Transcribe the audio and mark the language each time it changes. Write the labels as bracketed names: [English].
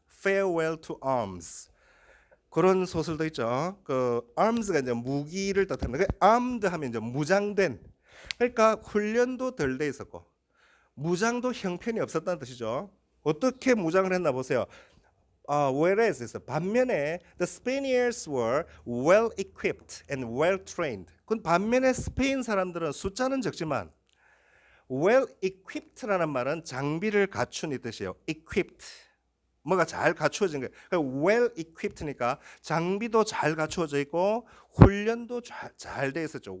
[Korean] Farewell to Arms. 그런 소설도 있죠. 그 arms가 이제 무기를 뜻합니다. 그 armed 하면 이제 무장된. 그러니까 훈련도 덜 돼 있었고 무장도 형편이 없었다는 뜻이죠. 어떻게 무장을 했나 보세요. whereas 있어. 반면에 [English] the Spaniards were well equipped and well trained. [Korean] 그 반면에 스페인 사람들은 숫자는 적지만 [English] well equipped [Korean] 라는 말은 장비를 갖춘 이 뜻이에요. equipped. 뭐가 잘 갖추어진 거예요. 그러니까 well equipped니까 장비도 잘 갖추어져 있고 훈련도 잘 돼 있었죠.